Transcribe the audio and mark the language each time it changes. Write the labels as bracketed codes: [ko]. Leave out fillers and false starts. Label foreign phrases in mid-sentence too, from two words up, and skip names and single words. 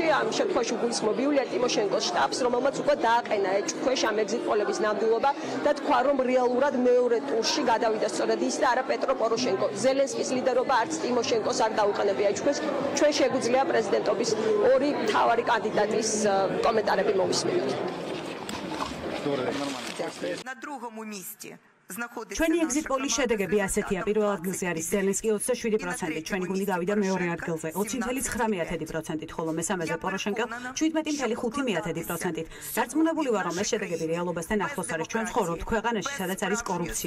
[ka] ამ შემთხვევაში გულისხმობ იულია ტიმოშენკოს შტაბს, რომელმაც უკვე დააყენა ეჭქვეშ ამ ეგზიტ პოლების ნამდვილობა და თქვა, რომ რეალურად მეორე ტურში გადავიდა სწორედ ის და არა პეტრო პოროშენკო. ზელენსკის ლიდერობა არც ტიმოშენკოს არ დაუყენებია ეჭქვეშ. ჩვენ შეგვიძლია პრეზიდენტობის ორი მთავარი კანდიდატის კომენტარები მოვისმინოთ. [uk] На другому месте [ka] ჩვენი ეგზიტ პოლის შედეგები ასეთია. პირველ ადგილზე არის ზელენსკი 27%, ჩვენი გუნდი გავიდა მეორე ადგილზე 20.9%, ხოლო მესამეზე პოროშენკო 17.5%. დარწმუნებული ვარ, რომ ეს შედეგები რეალობასთან ახლოს არის. ჩვენ ვცხოვრობთ ქვეყანაში, სადაც არის კორუფცია.